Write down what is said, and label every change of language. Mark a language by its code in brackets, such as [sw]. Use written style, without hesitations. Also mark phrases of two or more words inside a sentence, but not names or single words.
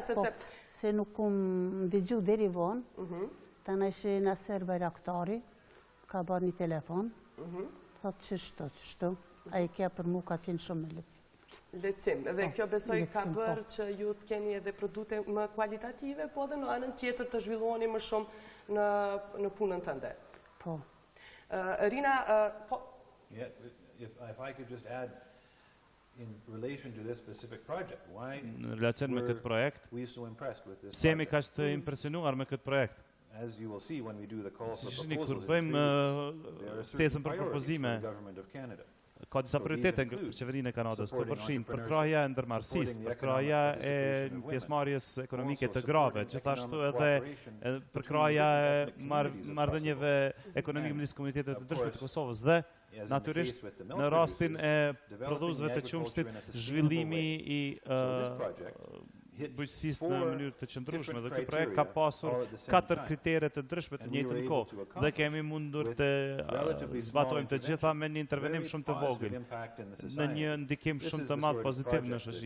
[sq] Se nuk kum dëgju deri vonë, ta në ishe në serba reaktari, ka bërë një telefon, thotë qështu, a i kja për mu ka qenë shumë me lehtësim. Dhe kjo besoj ka bërë që ju të keni edhe produkte më kualitative, po dhe në anën tjetër të zhvilluani më shumë në punën tënde. Po. Rina, [en] if I could just add, in relation to this specific project, why [sq] në relacion me këtë projekt, [en] we so impressed with this [sq] pse jemi kaq të impresionuar me këtë projekt? [en] As you will see when we do the call for [sq] Kur [en] proposals, [sq] bëjmë ftesën për propozime, [en] government of Canada. [sq] ka disa prioritete nga qeverinë e Kanadës, këto përfshin përkrahja e ndërmarrësisë, përkrahja e pjesëmarrjes ekonomike të grave, gjithashtu edhe përkrahja e marrëdhënieve ekonomike midis komuniteteve të ndryshme të Kosovës dhe natyrisht në rastin e prodhuesve të qumshtit zhvillimi i bujqësisë në mënyrë të qëndrueshme dhe ky projekt ka pasur 4 kritere të ndryshme të njëjtën kohë dhe kemi mundur të zbatojmë të gjitha me një intervenim shumë të vogël në një ndikim shumë të madh pozitiv në shoqëri.